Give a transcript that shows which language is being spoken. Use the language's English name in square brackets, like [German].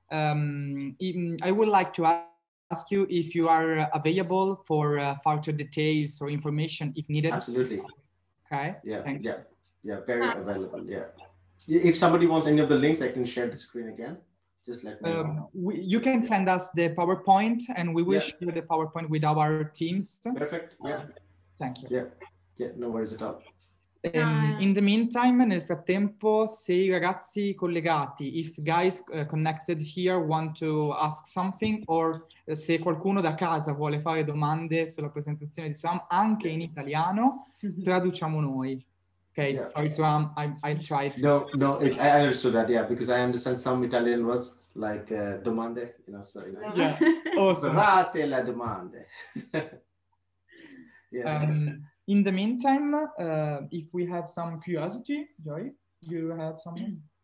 [English] I would like to ask you if you are available for further details or information if needed. Absolutely. Okay. Yeah. Thanks. Yeah. Very available. Yeah. If somebody wants any of the links, I can share the screen again. Just let me know. You can send us the PowerPoint, and we will share the PowerPoint with our teams. Perfect. Yeah. Thank you. Yeah. No worries at all. In the meantime, [Italian] nel frattempo, se i ragazzi collegati, [English] if guys connected here want to ask something, or [Italian] se qualcuno da casa vuole fare domande sulla presentazione di Soham, anche in italiano, traduciamo noi. [English] Okay, yeah. Sorry, Soham, I tried. No, I understood that, yeah, because I understand some Italian words like domande, you know, so, you know. Yeah, awesome. [Italian] Ferrate le domande. [English] Yeah. In the meantime, if we have some curiosity, Joy, you have something?